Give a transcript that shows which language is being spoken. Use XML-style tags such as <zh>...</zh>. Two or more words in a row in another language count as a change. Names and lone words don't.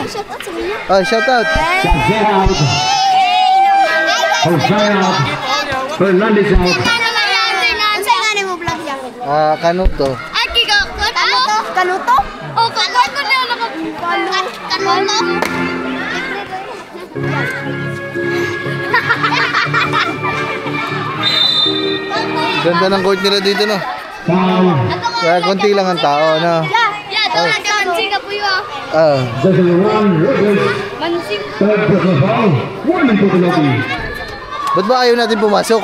<en>Oh, shout out. Fernandez out.</en> <tl>Kanuto. Kanuto? Oh, kanuto na Kanuto? Ganda ng court nila dito no. Kaya konti lang ang tao no. Ba't ba ayaw natin pumasok?</tl>